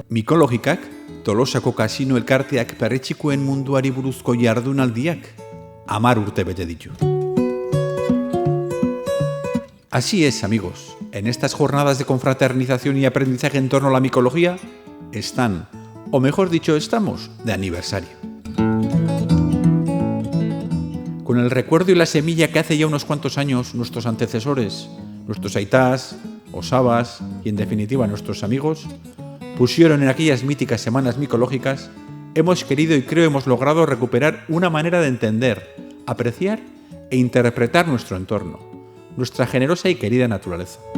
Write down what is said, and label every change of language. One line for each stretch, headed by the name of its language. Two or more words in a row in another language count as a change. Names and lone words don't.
Basque: Mikologikak, Tolosako kasino elkarteak perretxikoen munduari buruzko jardunaldiak 10 urte bete ditu.
Spanish: Así es, amigos. En estas jornadas de confraternización y aprendizaje en torno a la micología, están, o mejor dicho, estamos de aniversario. Con el recuerdo y la semilla que hace ya unos cuantos años nuestros antecesores, nuestros
Basque: aitás, osabas
Spanish: y en definitiva nuestros amigos, pusieron en aquellas míticas semanas micológicas, hemos querido y creo hemos logrado recuperar una manera de entender, apreciar e interpretar nuestro entorno, nuestra generosa y querida naturaleza.